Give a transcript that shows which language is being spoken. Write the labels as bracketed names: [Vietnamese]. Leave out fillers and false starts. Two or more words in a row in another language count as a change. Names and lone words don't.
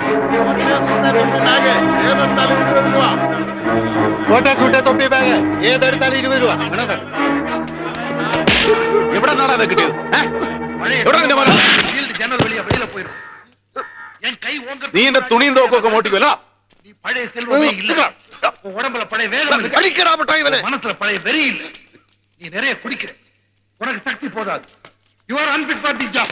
[Malayalam] ഏതെടുത്താലും 20 രൂപ. എവിടെ നാടാ കിട്ടിയത്? എവിടെ നിന്റെ മോനെ? നീ എന്റെ തുണിയും തോക്കൊക്കെ മോട്ടിക്കുമല്ലോ. [Tamil] அடிக்கடா மட்டாய் இவனை. மனசுல பழைய வெறி இல்ல. நீ நிறைய குடிக்கிற, உனக்கு சக்தி போதாது. [English] You are unfit for the job.